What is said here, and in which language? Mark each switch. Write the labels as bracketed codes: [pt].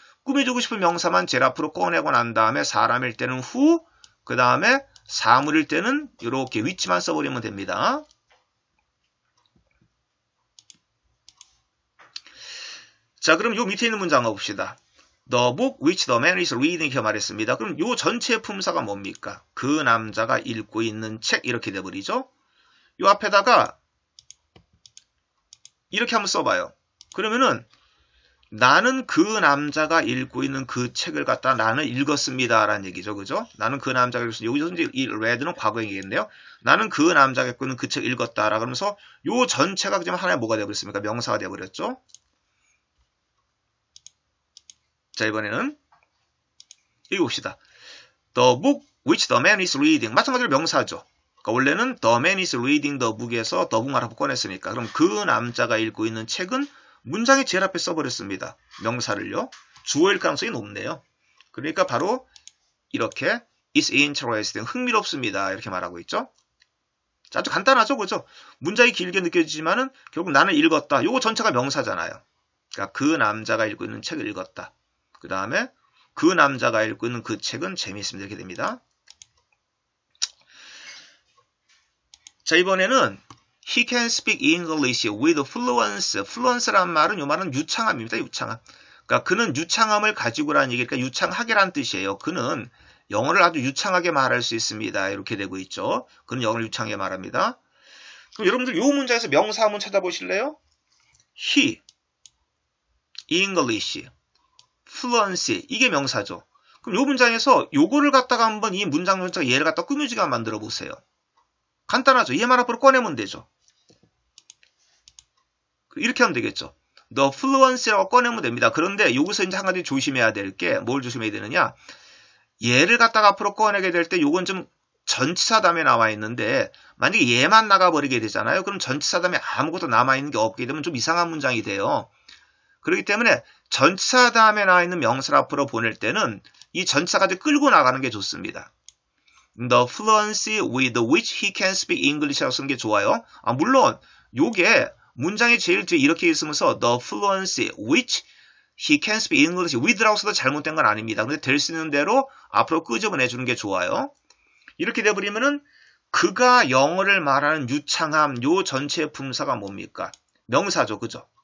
[ko] 꾸며주고 싶은 명사만 제일 앞으로 꺼내고 난 다음에 사람일 때는 who, 그 다음에 사물일 때는 이렇게 which만 써버리면 됩니다. 자, 그럼 요 밑에 있는 문장 봅시다. [en] The book which the man is reading [ko] 이렇게 말했습니다. 그럼 요 전체 품사가 뭡니까? 그 남자가 읽고 있는 책 이렇게 돼버리죠. 요 앞에다가 이렇게 한번 써봐요. 그러면은 나는 그 남자가 읽고 있는 그 책을 갖다 나는 읽었습니다 라는 얘기죠. 그죠? 나는 그 남자가 읽었습니다. 여기서 이제 이 read는 과거형이겠네요. 나는 그 남자가 읽고 있는 그 책 읽었다 라 그러면서 요 전체가 그냥 하나의 뭐가 되어버렸습니까? 명사가 되어버렸죠. 자, 이번에는 읽어봅시다. [en] The book which the man is reading. [ko] 마찬가지로 명사죠. 그러니까 원래는 [en] the man is reading the book [ko] 에서 the book만 하고 꺼냈으니까 그럼 그 남자가 읽고 있는 책은 문장이 제일 앞에 써버렸습니다. 명사를요. 주어일 가능성이 높네요. 그러니까 바로 이렇게 is interesting. 흥미롭습니다. 이렇게 말하고 있죠. 자, 아주 간단하죠. 그죠? 문장이 길게 느껴지지만은 결국 나는 읽었다. 요거 전체가 명사잖아요. 그러니까 그 남자가 읽고 있는 책을 읽었다. 그 다음에 그 남자가 읽고 있는 그 책은 재미있습니다. 이렇게 됩니다. 자, 이번에는 [en] He can speak English with fluence. [ko] fluence란 말은 요 말은 유창함입니다. 유창함. 그러니까 그는 유창함을 가지고라는 얘기니까 유창하게란 뜻이에요. 그는 영어를 아주 유창하게 말할 수 있습니다. 이렇게 되고 있죠. 그는 영어를 유창하게 말합니다. 그럼 여러분들 요 문장에서 명사 한번 찾아보실래요? [en] He, English, fluency. [ko] 이게 명사죠. 그럼 요 문장에서 요거를 갖다가 한번 이 문장 전체가 얘를 갖다 꾸며지게 만들어 보세요. 간단하죠. 얘만 앞으로 꺼내면 되죠. 이렇게 하면 되겠죠. The fluency라고 꺼내면 됩니다. 그런데 여기서 이제 한 가지 조심해야 될 게 뭘 조심해야 되느냐. 얘를 갖다가 앞으로 꺼내게 될 때 요건 좀 전치사 다음에 나와 있는데 만약에 얘만 나가버리게 되잖아요. 그럼 전치사 다음에 아무것도 남아있는 게 없게 되면 좀 이상한 문장이 돼요. 그렇기 때문에 전치사 다음에 나와 있는 명사를 앞으로 보낼 때는 이 전치사까지 끌고 나가는 게 좋습니다. [en] The fluency with which he can speak English라고 [ko] 쓰는 게 좋아요. 물론 요게 문장이 제일 뒤에 이렇게 있으면서 [en] the fluency which he can speak English with [ko] 라고 써도 잘못된 건 아닙니다. 근데 될 수 있는 대로 앞으로 끄집어내주는 게 좋아요. 이렇게 돼버리면은 그가 영어를 말하는 유창함 요 전체의 품사가 뭡니까? 명사죠. 그죠?